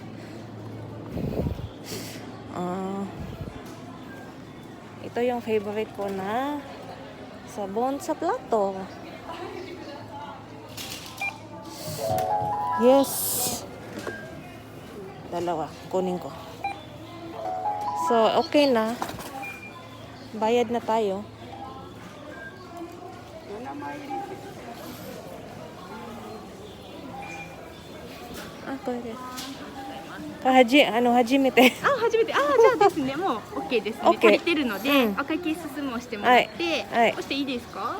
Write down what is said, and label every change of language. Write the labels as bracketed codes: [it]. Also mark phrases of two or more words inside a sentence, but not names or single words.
[tl] Ito yung favorite ko na sabon sa plato. Yes. Dalawa. Kunin ko. So, okay na. Bayad na tayo. [ja] これです初めて。初めて。じゃあですね、もう OK ですね。足りてるので、お会計進むをしてもらって、押していいですか